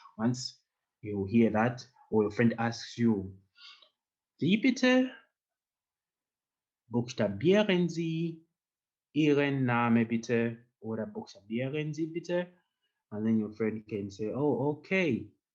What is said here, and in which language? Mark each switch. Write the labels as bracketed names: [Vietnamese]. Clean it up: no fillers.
[English] Once you hear that, or your friend asks you, [German] wie bitte? Buchstabieren Sie Ihren Namen bitte, oder buchstabieren Sie bitte. [English] And then your friend can say, oh, okay.